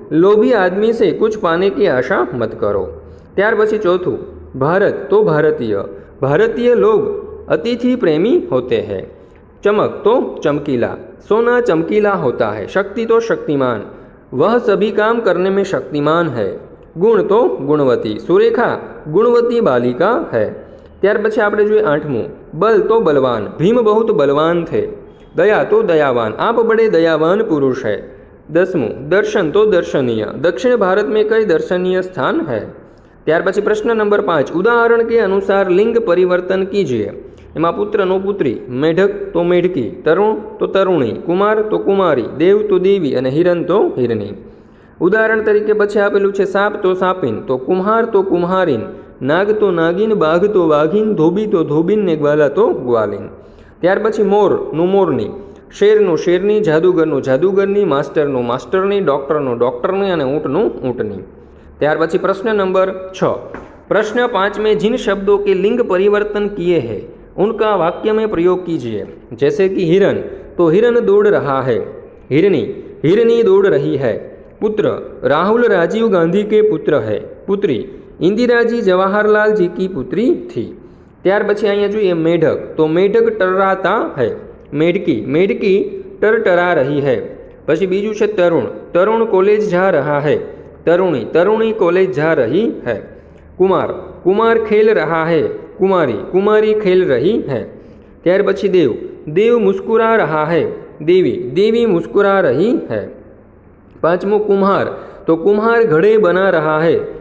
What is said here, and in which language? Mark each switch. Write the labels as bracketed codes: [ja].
[hi] लोभी आदमी से कुछ पाने की आशा मत करो. [gu] ત્યાર પછી ચોથું [hi] भारत तो भारतीय. भारतीय लोग अतिथि प्रेमी होते हैं. चमक तो चमकीला. सोना चमकीला होता है. शक्ति तो शक्तिमान. वह सभी काम करने में शक्तिमान है. गुण तो गुणवती. सुरेखा गुणवती बालिका है. [gu] ત્યાર પછી આપણે જોઈએ 8મું [hi] बल तो बलवान. भीम बहुत बलवान थे. दया तो दयावान. आप बड़े दयावान पुरुष है. 10मुં दर्शन तो दर्शनीय. दक्षिण भारत में कई दर्शनीय स्थान है. [gu] ત્યાર પછી પ્રશ્ન નંબર 5 [hi] उदाहरण के अनुसार लिंग परिवर्तन कीजिए. [gu] એમાં પુત્રનો પુત્રી, મેઢક તો મેઢકી, તરુણ તો તરુણી, કુમાર તો કુમારી, દેવ તો દેવી અને હિરણ તો હિરણી. ઉદાહરણ તરીકે પછી આપેલું છે સાપ તો સાપીન, તો કુમ્હાર તો કુમ્હારીન, નાગ તો નાગીન, બાઘ તો વાઘીન, ધોબી તો ધોબીન ને ગ્વાલા તો ગ્વાલીન. ત્યાર પછી મોરનું મોરની, શેરનું શેરની, જાદુગરનું જાદુગરની, માસ્ટરનું માસ્ટરની, ડૉક્ટરનું ડૉક્ટરની અને ઊંટનું ઊંટની. ત્યાર પછી પ્રશ્ન નંબર 6. [hi] प्रश्न 5 में जिन शब्दों के लिंग परिवर्तन किए हैं उनका वाक्य में प्रयोग कीजिए. जैसे कि हिरन तो हिरन दौड़ रहा है. हिरनी हिरनी दौड़ रही है. पुत्र राहुल राजीव गांधी के पुत्र है. पुत्री इंदिरा जी जवाहरलाल जी की पुत्री थी. [gu] ત્યાર પછી અહીંયા જોઈએ [hi] મેઢક તો મેઢક ટર્રાતા है. मेढकी मेढकी टरटरा रही है. [gu] પછી બીજું છે [hi] તરુણ તરુણ कॉलेज जा रहा है. तरुणी तरुणी कॉलेज जा रही है. कुमार कुमार खेल रहा है. कुमारी कुमारी खेल रही है. [gu] ત્યાર પછી [hi] देव देव मुस्कुरा रहा है. देवी देवी मुस्कुरा रही है. 5મું कुम्हार तो कुम्हार घड़े बना रहा है.